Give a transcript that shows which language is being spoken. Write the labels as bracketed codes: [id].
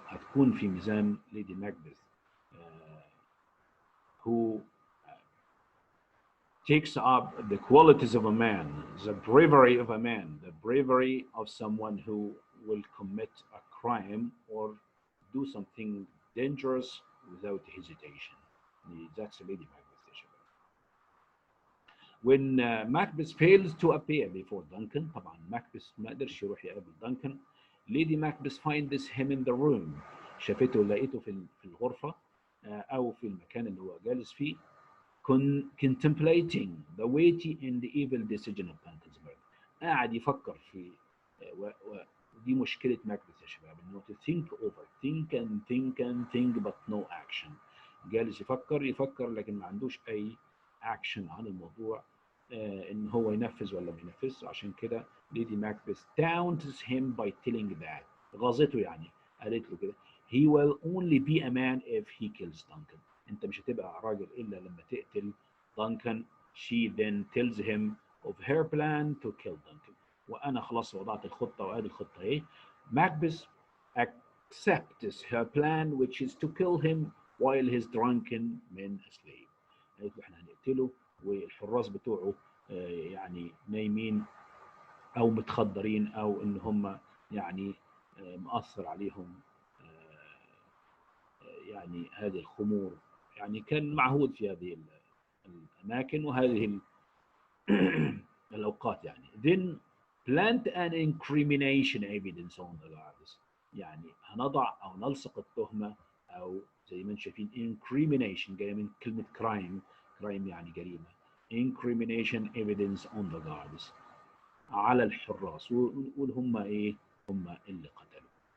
[ar] هتكون في ميزان [en] Lady Macbeth who takes up the qualities of a man, the bravery of a man, the bravery of someone who will commit a crime or do something dangerous without hesitation. That's Lady Macbeth. When Macbeth fails to appear before Duncan, [ar] طبعا Macbeth ما قدرش يروح يقابل Duncan. [en] Lady Macbeth finds him in the room. [ar] شافته لقيته في الغرفة أو في المكان اللي هو جالس فيه [en] contemplating the weighty and the evil decision of Duncan's murder. [ar] قاعد يفكر في ودي مشكلة ماكبث يا شباب انه [en] to think over think and think and think but no action. [ar] جالس يفكر لكن ما عندوش أي action عن الموضوع ان هو ينفذ ولا ما ينفذش. عشان كده ليدي ماكبث [en] taunts him by telling that [ar] غاظته يعني قالت له كده [en] he will only be a man if he kills Duncan. [ar] انت مش هتبقى راجل الا لما تقتل Duncan. [en] She then tells him of her plan to kill Duncan. [ar] وانا خلاص وضعت الخطه وادي الخطه ايه. [en] Macbeth accepts her plan which is to kill him while his drunken men asleep. [ar] قالت له احنا هنقتله والحراس بتوعه يعني نايمين او متخدرين او ان هم يعني مأثر عليهم يعني هذه الخمور. يعني كان معهود في هذه الأماكن وهذه الأوقات يعني. [en] Then plant an incrimination evidence on the guards. [ar] يعني هنضع أو نلصق التهمة أو زي ما انتم شايفين incrimination جاية من كلمة crime يعني جريمة. [en] incrimination evidence on the guards [ar] على الحراس ونقول هم إيه؟ هم اللي قتلوا.